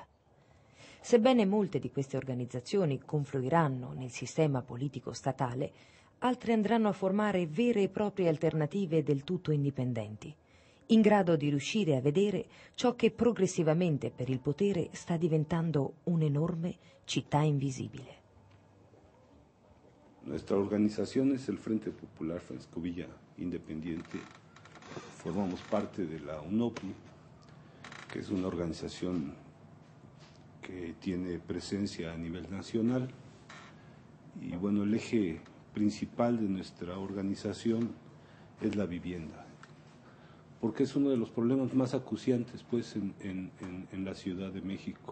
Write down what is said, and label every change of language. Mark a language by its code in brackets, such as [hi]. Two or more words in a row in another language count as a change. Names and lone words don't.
[it] Sebbene molte di queste organizzazioni confluiranno nel sistema politico statale, altre andranno a formare vere e proprie alternative del tutto indipendenti, in grado di riuscire a vedere ciò che progressivamente per il potere sta diventando un'enorme città invisibile. [es] Nuestra organización es el Frente Popular Francisco Villa Independiente. Formamos parte de la UNOPI, que es una organización que tiene presencia a nivel nacional. Y bueno, el eje principal de nuestra organización es la vivienda, porque es uno de los problemas más acuciantes, pues, en la Ciudad de México.